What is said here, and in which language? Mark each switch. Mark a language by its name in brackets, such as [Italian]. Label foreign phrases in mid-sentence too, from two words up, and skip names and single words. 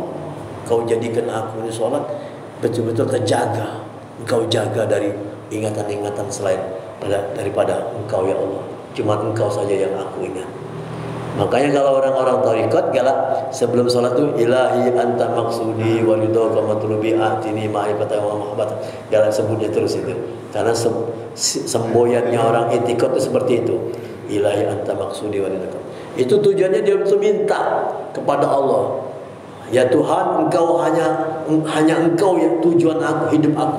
[Indonesian] Kau jadikan aku ni solat betul-betul terjaga. Engkau jaga dari ingatan-ingatan selain daripada Engkau ya Allah. Cuma Engkau saja yang aku ingat. Makanya kalau orang-orang tarekat galak sebelum salat tu, [Arabic] إلهي أنت مقصودي ورضاك مطلوبي أعطني معرفة ومحبة. [Indonesian] Galak sebutnya terus itu. Karena semboyannya orang etikot itu seperti itu. [Arabic] إلهي أنت مقصودي ورضاك. [Indonesian] Itu tujuannya dia untuk minta kepada Allah. Ya Tuhan, Engkau hanya Engkau yang tujuan aku, hidup aku.